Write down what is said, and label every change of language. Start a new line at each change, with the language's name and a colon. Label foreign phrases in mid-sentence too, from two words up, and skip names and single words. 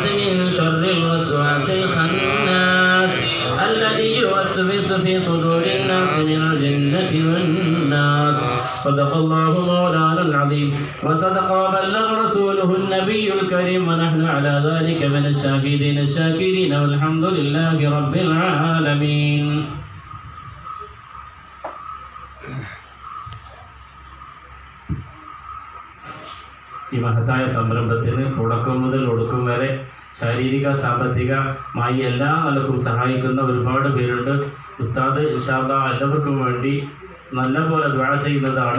Arabic: من شر الوسواس الخناس الذي يوسوس في صدور الناس من الجنة والناس صدق الله مولانا العظيم وصدق وبلغ رسوله النبي الكريم ونحن على ذلك من الشاهدين الشاكرين والحمد لله رب العالمين
Malayalam: ഈ മഹത്തായ സംരംഭത്തിന് തുടക്കം മുതൽ ഒടുക്കം വരെ ശാരീരിക സാമ്പത്തികമായി എല്ലാ നിലക്കും സഹായിക്കുന്ന ഒരുപാട് പേരുണ്ട്. ഉസ്താദ്
Arabic: إن شاء الله
Malayalam: എല്ലാവർക്കും വേണ്ടി നല്ലപോലെ ദുആ ചെയ്യുന്നതാണ്.